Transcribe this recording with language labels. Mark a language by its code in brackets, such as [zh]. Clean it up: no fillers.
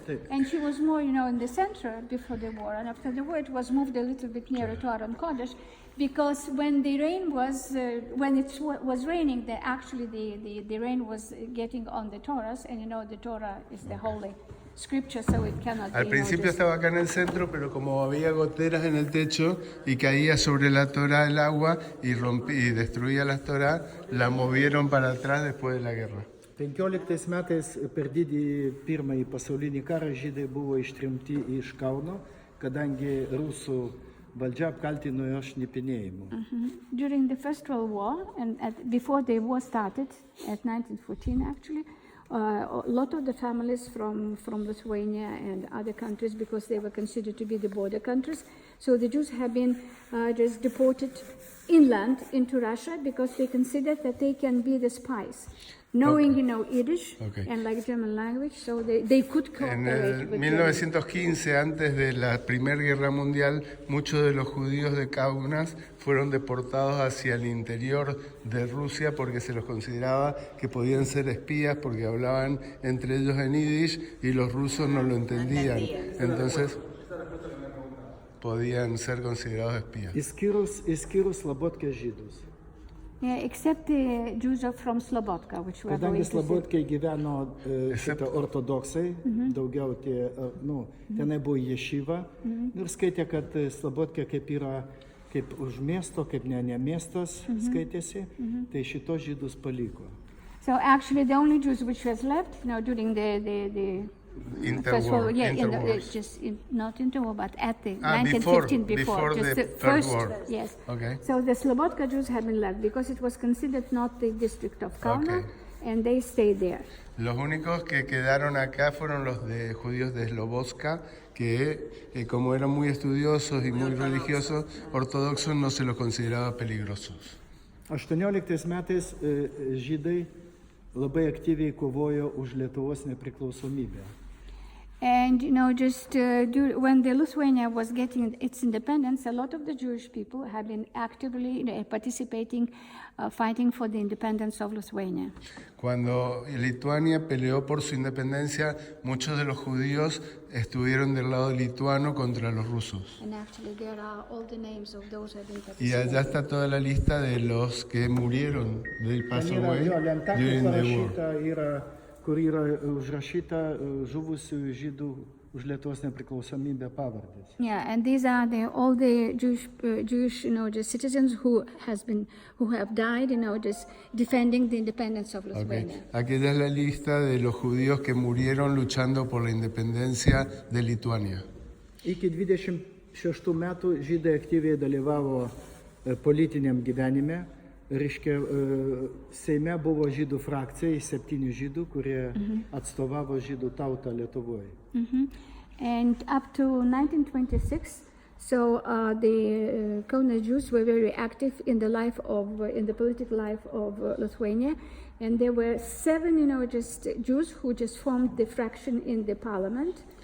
[en] And she was more, in the center before the war, and after the war it was moved a little bit nearer to Aron Kodesh, because when the rain was, when it was raining, the rain was getting on the Torahs, and the Torah is the holy scripture, so it cannot [es] Al principio estaba acá en el centro, pero como había goteras en el techo y caía sobre la Torah el agua y destruía las Torah, la movieron para atrás después de la guerra. [lt] 15 metais per didįjį pirmąjį pasaulinį karą žydai buvo ištrimti iš Kauno, kadangi rusų valdžia apkaltino jo šnipinėjimu. [en] During the First World War, and before the war started, at 1914 actually, a lot of the families from Lithuania and other countries, because they were considered to be the border countries, So the Jews have been just deported inland into Russia because they considered that they can be the spies. Knowing, Yiddish and like German language, so they could cooperate. [es] En el 1915, antes de la Primera Guerra Mundial, muchos de los judíos de Kaunas fueron deportados hacia el interior de Rusia porque se los consideraba que podían ser espías porque hablaban entre ellos en Yiddish y los rusos no lo entendían. Entonces podían ser considerados espías. [lt] Išskyrus Slobodkės žydus. [en] Yeah, except the Jews from Slobodka, which were [lt] Kadangi [en] going to [lt] Slobodkėje gyveno ortodoksai, daugiau tenai buvo ješiva ir skaitė, kad Slobodkė kaip už miesto, kaip ne miestas skaitėsi, tai šitos žydus paliko. [en] So actually the only Jews which was left, during the First World War, not interwar, but at the 1915 before just the first war. Yes. Okay. So the Slobodka Jews had been left because it was considered not the district of Kauna, and they stayed there. [es] Los únicos que quedaron acá fueron los de judíos de Slobodka, que como eran muy estudiosos y muy religiosos, ortodoxos no se los consideraba peligrosos. [lt] 18 metais žydai labai aktyviai kovojo už Lietuvos nepriklausomybę. [en] And when the Lithuania was getting its independence, a lot of the Jewish people have been actively participating, fighting for the independence of Lithuania. [es] Cuando Lituania peleó por su independencia, muchos de los judíos estuvieron del lado lituano contra los rusos. [en] And actually there are all the names of those who have been [es] Y allá está toda la lista de los que murieron del Paso Way [en] during the war. [lt] Kur yra užrašyta žuvusių žydų už Lietuvos nepriklausomybę pavardės. [en] Yeah, and these are all the Jewish just citizens who have died, just defending the independence of Lithuania. [es] Aquella es la lista de los judíos que murieron luchando por la independencia de Lituania. [lt] Iki 26 metų žydai aktyviai dalyvavo politiniam gyvenime. Reiškia, Seime buvo žydų frakcija, 7 žydų, kurie atstovavo žydų tautą Lietuvoje. [en] And up to 1926, so the Kaunas Jews were very active in the political life of Lithuania, and there were 7, just Jews who just formed the fraction in the parliament.